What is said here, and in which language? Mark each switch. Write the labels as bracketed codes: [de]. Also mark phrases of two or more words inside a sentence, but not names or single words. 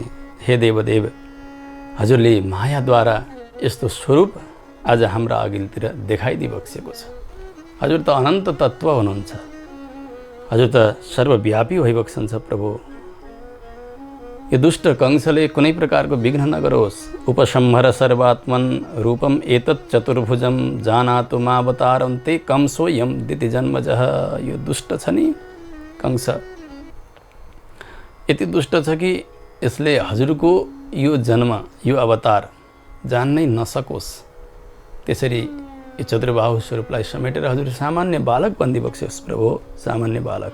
[ne] हे देवदेव, हजुरले मायाद्वारा यस्तो स्वरूप आज हाम्रा अघिल्तिर देखाइदिई बक्सेको छ। हजुर त अनन्त तत्त्व हुनुहुन्छ, हजुर त सर्वव्यापी भइबक्सन्छ प्रभु। यो दुष्ट कंसले कुनै प्रकारको विघ्न नगरोस्। [sa] उपसंहर सर्वात्मन रूपम एतत् चतुर्भुजम जानातु मावतारं ते कंसोयम दिति जन्मजः। [ne] यो दुष्ट छ नि कंस, यति दुष्ट छ कि यसले हजुरको यो जन्म, यो अवतार जान्नै नसकोस्। त्यसरी यो चतुर्बाहु स्वरूपलाई समेटेर हजुर सामान्य बालक बन्दिबक्स्योस् प्रभु, सामान्य बालक।